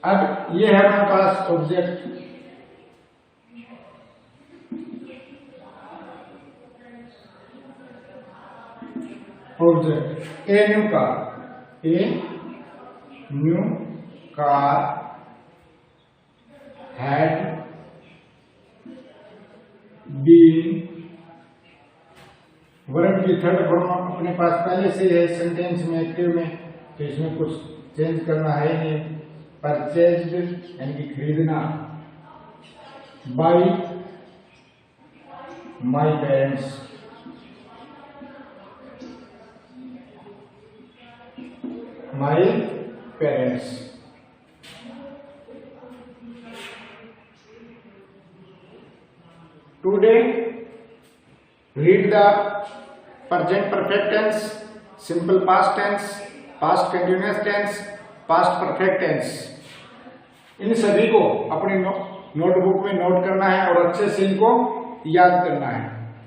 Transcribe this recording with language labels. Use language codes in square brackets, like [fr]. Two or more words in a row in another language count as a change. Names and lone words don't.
[hi] अब ये है हमारे पास ऑब्जेक्ट। [en] object a new car, a new car had been, [hi] वर्ब की [en] third form [hi] अपने पास पहले से है सेंटेंस में, एक्टिव में, तो इसमें कुछ चेंज करना है नहीं। परचेज्ड यानी कि खरीदना, [en] by my parents, my parents. टुडे read the present perfect tense, simple past tense, past continuous tense, past perfect tense। [hi] इन सभी को अपने नोटबुक में नोट करना है और अच्छे से इनको याद करना है।